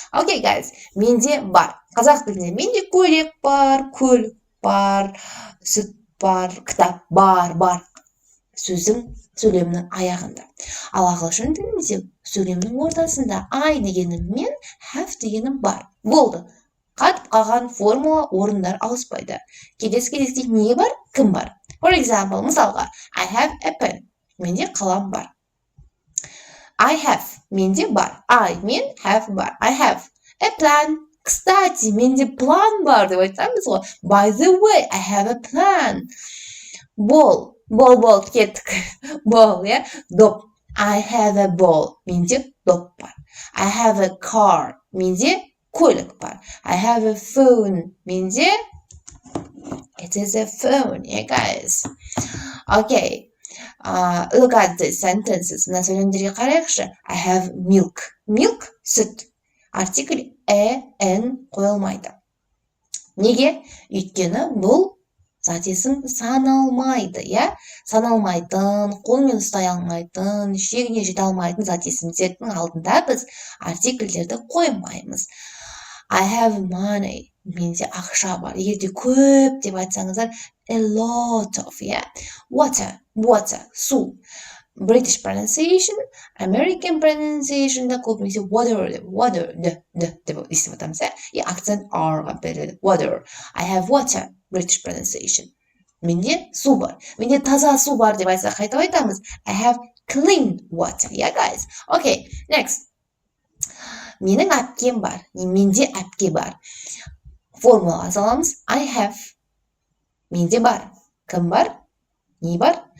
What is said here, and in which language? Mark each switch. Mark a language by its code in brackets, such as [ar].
[kk] Окей, guys, менде бар. Қазақ тілінде менде көйлек бар, көлік бар, сүт бар, кітап бар. Сөйлемнің аяғында. Ал ағылшын тілінде сөйлемнің ортасында I дегенім мен, have дегенім бар. Болды. Қатып қалған формула орындар ауыспайды. Келесі не бар? Кім бар? [en] For example, мысалға, I have a pen. [kk] Менде қалам бар. [en] I have. [kk] Менде бар. I, мен, have бар. [en] I have a plan. [kk] Кстати, менде план бар деп айтамыз ғой. [en] By the way, I have a plan. [kk] Ball, кеттік. [en] Ball, [kk] доп. [en] I have a ball. [kk] Менде доп бар. [en] I have a car. [kk] Менде көлік бар. [en] I have a phone. [kk] Менде [en] it is a phone, guys. Okay. Look at the sentences. [kk] Мына сөйлемдерге қарайықшы. [en] I have milk. [kk] Milk, сүт. Артикль n қойылмайды. Неге? Өйткені бұл зат есім саналмайды, Саналмайтын, қолмен ұстай алмайтын, шегіне жете алмайтын зат есімдердің алдында біз артикльдерді қоймаймыз. [en] I have money. [kk] Менде ақша бар. Егер де көп деп айтсаңыздар, [en] a lot of, water, [kk] су. [en] British pronunciation, American pronunciation [kk] да көбінесе water деп естіп атамыз, акцент R-ға береді. [en] Water. I have water, British pronunciation. [kk] Менде су бар. Менде таза су бар деп айтса, қайтып айтамыз. [en] I have clean water, guys. Okay, next. [kk] Менің әпкем бар. Менде әпке бар. Формула саламыз. [en] I have. [kk] Менде бар. Кім бар? Не бар?